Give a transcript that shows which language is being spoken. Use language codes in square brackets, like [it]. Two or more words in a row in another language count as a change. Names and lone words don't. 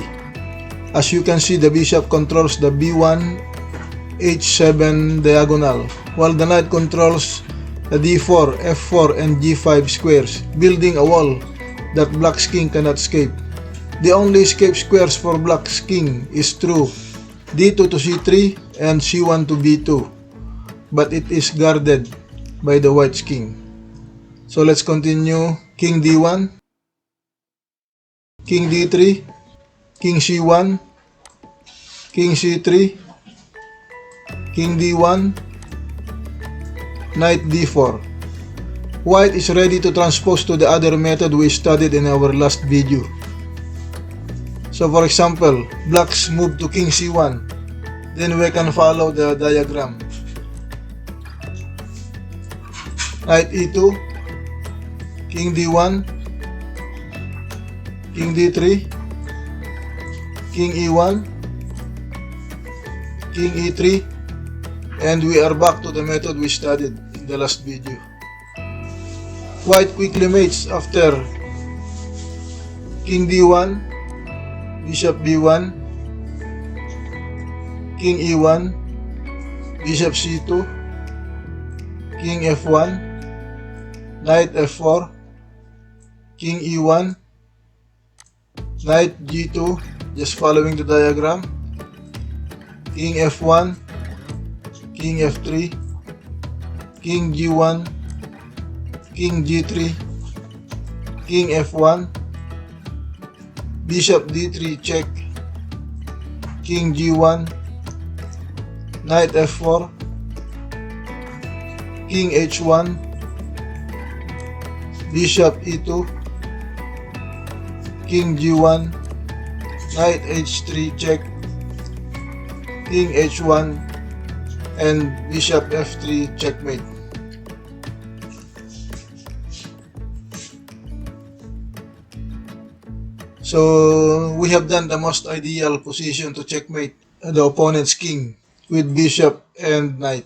[en] As you can see, the bishop controls the B1, H7 diagonal, while the knight controls the D4, F4, and G5 squares, building a wall that black's king cannot escape. The only escape squares for black's king is through D2 to C3 and C1 to B2, but it is guarded by the white's king. So let's continue. King D1, King D3, King C1, King C3, King D1, Knight D4. White is ready to transpose to the other method we studied in our last video. So for example, blacks move to King C1, then we can follow the diagram. Knight E2, King D1, King D3, King E1, King E3, and we are back to the method we studied in the last video. White quickly mates after King D1, Bishop B1, King E1, Bishop C2, King F1, Knight F4, King E1, Knight G2, just following the diagram, King F1, King F3, King G1, King G3, King F1, Bishop D3 check, King G1, Knight F4, King H1, Bishop E2, King G1, Knight H3 check, King H1, and Bishop F3 checkmate. So we have done the most ideal position to checkmate the opponent's king with bishop and knight.